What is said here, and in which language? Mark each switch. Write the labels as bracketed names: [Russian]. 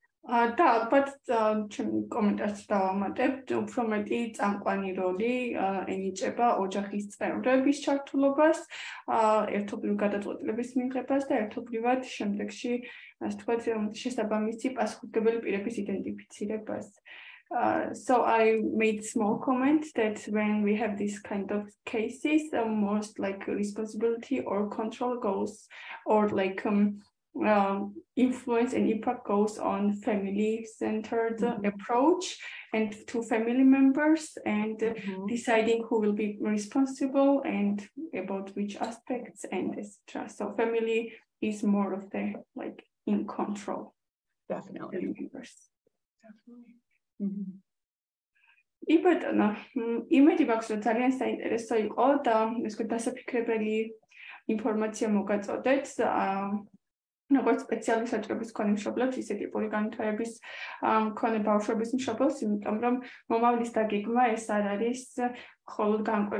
[Georgian] და ალბათ ჩემი კომენტარს დავამატებ, უფრო მეტი წამყვანი როლი ენიჭება ოჯახის წევრების ჩართულობას, ერთობლივ გადაწყვეტილების მიღებას და ერთობლივად შემდეგში, ასე ვთქვათ, შესაბამისი პასუხისმგებელი პირების იდენტიფიცირებას. [English] So I made small comment that when we have this kind of cases, most like responsibility or control goes, or like influence and impact goes on family-centered approach and to family members and deciding who will be responsible and about which aspects and etc. So family is more of the like in control. Definitely. Definitely. [Georgian] იბატონო, იმედი მაქვს, რომ ძალიან საინტერესო იყო და ეს დასაფიქრებელი ინფორმაცია მოგაწოდეთ. როგორც სპეციალური საჭიროების მქონე მშობლებს, ისე ტიპური განვითარების მქონე ბავშვების მშობლებს, იმიტომ რომ მომავლის დაგეგმა ეს არ არის მხოლოდ